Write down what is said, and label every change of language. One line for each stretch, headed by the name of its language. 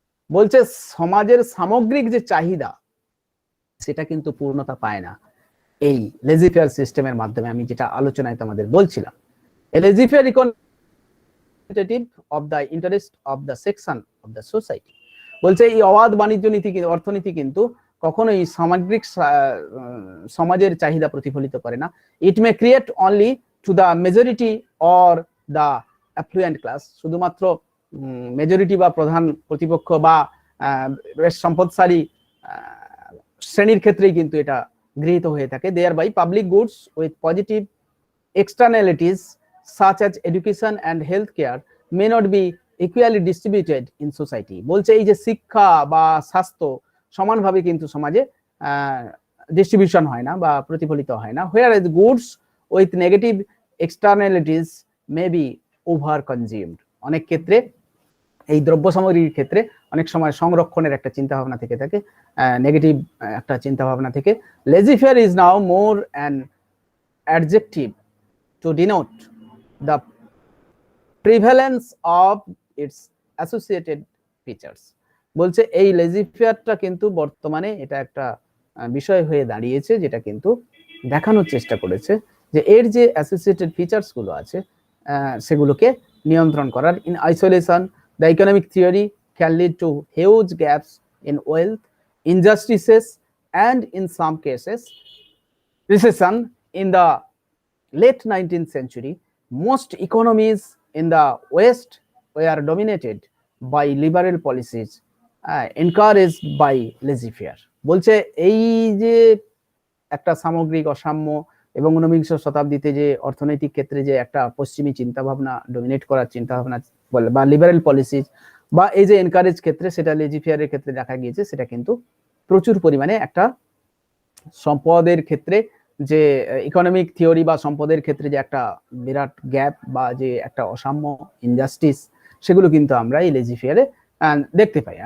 Bangla: বলছে সমাজের সামগ্রিক যে চাহিদা সেটা কিন্তু পূর্ণতা পায় না এই লেজি-ফেয়ার সিস্টেমের মাধ্যমে। আমি যেটা আলোচনায় তোমাদের বলছিলাম, lazy-fair economy
English: of the interest of the section of the society.
Bangla: বলছে এই অবাধ বাণিজ্য নীতি, অর্থনীতি কিন্তু কখনোই সামগ্রিক সমাজের চাহিদা প্রতিফলিত করে না।
English: It may create only to the majority or the affluent class.
Bangla: শুধুমাত্র মেজরিটি বা প্রধান প্রতিপক্ষ বা বেশ সম্পদশালী শ্রেণীর ক্ষেত্রেই কিন্তু এটা গৃহীত হয়ে থাকে।
English: Thereby public goods with positive externalities such as education and healthcare may not be equally distributed in society.
Bangla: বলছে এই যে শিক্ষা বা স্বাস্থ্য সমানভাবে কিন্তু সমাজে ডিস্ট্রিবিউশন হয় না বা প্রতিফলিত হয় না।
English: whereas goods with negative externalities may be over consumed.
Bangla: অনেক ক্ষেত্রে এই দ্রব্য সামগ্রীর ক্ষেত্রে অনেক সময় সংরক্ষণের একটা চিন্তা ভাবনা থেকে থাকে, নেগেটিভ একটা চিন্তা ভাবনা থেকে।
English: laissez-faire is now more an adjective to denote the prevalence of its associated features.
Bangla: বলছে এই লেজি-ফেয়ারটা কিন্তু বর্তমানে এটা একটা বিষয় হয়ে দাঁড়িয়েছে, যেটা কিন্তু দেখানোর চেষ্টা করেছে যে এর যে অ্যাসোসিয়েটেড ফিচার্স গুলো আছে সেগুলোকে নিয়ন্ত্রণ করার।
English: In isolation, the economic theory can lead to huge gaps in wealth, injustices and in some cases recession. In the late 19th century, most economies in the West were dominated by liberal policies encouraged by laissez-faire.
Bangla: বলছে এই যে একটা সামগ্রিক অসাম্য এবং ঊনবিংশ শতাব্দীতে যে অর্থনৈতিক ক্ষেত্রে যে একটা পশ্চিমী চিন্তাভাবনা ডমিনেট করার চিন্তাভাবনা বা লিবারেল পলিসি বা এই যে এনকারেজ ক্ষেত্রে, সেটা লেজিফেয়ারের ক্ষেত্রে দেখা গিয়েছে, সেটা কিন্তু প্রচুর পরিমাণে একটা সম্পদের ক্ষেত্রে যে ইকোনমিক থিওরি বা সম্পদের ক্ষেত্রে যে একটা বিরাট গ্যাপ বা যে একটা অসাম্য, ইনজাস্টিস, সেগুলো কিন্তু আমরা এই লেজিফেয়ারে দেখতে পাই।